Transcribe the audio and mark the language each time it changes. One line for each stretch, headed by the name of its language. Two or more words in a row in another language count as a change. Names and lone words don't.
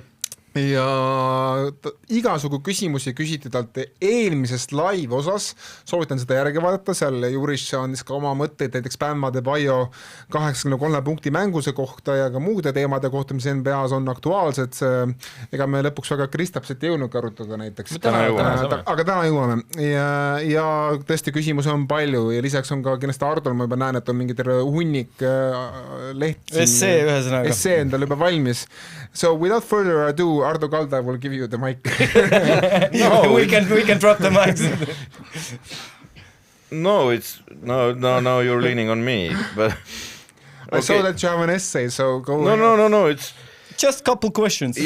Estonian: Ja igasugu küsimusi küsiti talt eelmisest live osas, soovitan seda järgi vaadata, seal Juris andis ka oma mõtteid näiteks Pämmade Baio 83 punkti mänguse kohta ja ka muude teemade kohta, mis NBAs on aktuaalsed. Ega me lõpuks väga Kristapset jõudnud arutada näiteks. Aga täna jõuame. Ja tõesti küsimusi on palju ja lisaks on ka kindlasti Ardol, ma juba näen, et on mingi terve hunnik leht. Essee ühesõnaga. Essee endal juba valmis.
English: So without further ado, Ardo Kalda will give you the mic. No, we can drop the mic. No, you're leaning on me. But I saw that you have an essay, so go ahead. No, it's just a couple questions.